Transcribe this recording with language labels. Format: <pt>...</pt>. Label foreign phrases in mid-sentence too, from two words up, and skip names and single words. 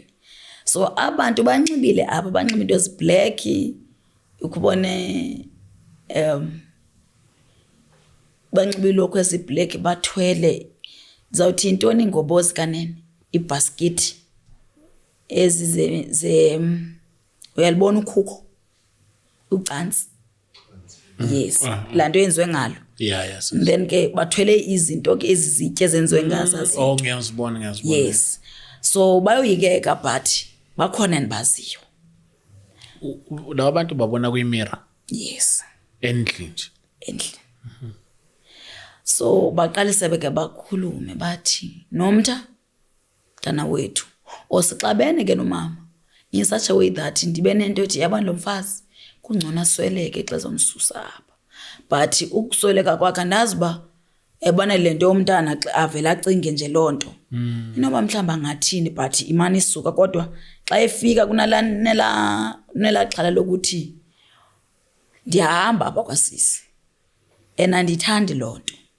<xh>So abantu banxibile apha banxiba into eziblack ukubone banxiba ilokhu eziblack bathwele zawuthi intoni ngobozi kanene ibasket ezi uyalibona ukhukho ucansi. Yes lanto yenziwe ngalo. Yes. Then ke bathwele izinto ke ezizitye ezenziwe ngazo. Ngiyazibona. Yes. So bayoyikeka but bakhona endibaziyo. Lawa abantu babona kwimirror. Yes. Endlini nje. Endlini. So baqalise beke bakhulume bathi Nomtha mntana wethu osixabene ke nomama</xh> <en>in such a way that</en> <xh>ndibe nento ethi yabani lo mfazi kungcono asweleke xa zomsusa apha but ukusweleka kwakhe andazi ba ebona lento yomntana avela acinge nje lonto inoba mhlamba ngathini but imani isuka kodwa xa efika kunala xhala lokuthi ndiyahamba apha kwasisi andithandi lonto.</xh>